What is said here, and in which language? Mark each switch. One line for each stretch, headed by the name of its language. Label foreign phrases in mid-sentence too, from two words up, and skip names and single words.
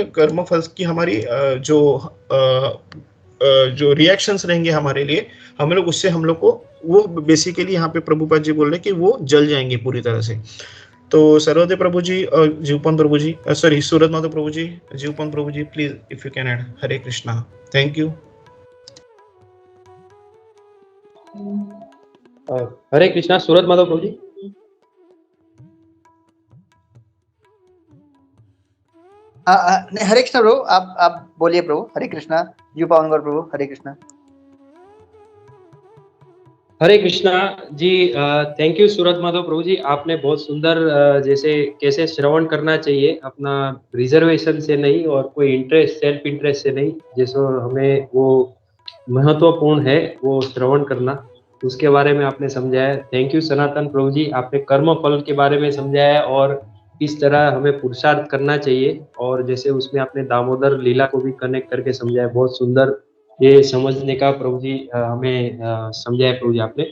Hindi: कर्म फल की हमारी जो रिएक्शंस रहेंगे हमारे लिए, हम लोग उससे हम लोग को वो बेसिकली यहाँ पे प्रभुपाद जी बोल रहे हैं कि वो जल जाएंगे पूरी तरह से। तो सर्वोदय प्रभु जी, जीवपन प्रभु जी, सॉरी सूरत माधव प्रभु जी, जीवपन प्रभु जी,
English: please if you can add.
Hindi: हरे कृष्णा,
English: thank you.
Hindi: हरे कृष्णा, सूरत माधव प्रभु जी। नहीं, हरे कृष्णा प्रभु, आप बोलिए प्रभु। हरे कृष्णा, यू पावन गौर प्रभु। हरे कृष्णा। हरे कृष्णा जी।
English: thank you
Hindi: सूरत माधव प्रभु जी, आपने बहुत सुंदर जैसे कैसे श्रवण करना चाहिए, अपना रिजर्वेशन से नहीं और कोई इंटरेस्ट,
English: self interest
Hindi: से नहीं, जैसे हमें वो महत्वपूर्ण है वो श्रवण करना, उसके बारे में आपने समझाया।
English: thank you
Hindi: सनातन प्रभु जी, आपने कर्म फल के बारे में समझाया और किस तरह हमें पुरुषार्थ करना चाहिए, और जैसे उसमें आपने दामोदर लीला को भी कनेक्ट करके समझाया, बहुत सुंदर ये समझने का प्रभु जी हमें समझाया प्रभु जी आपने।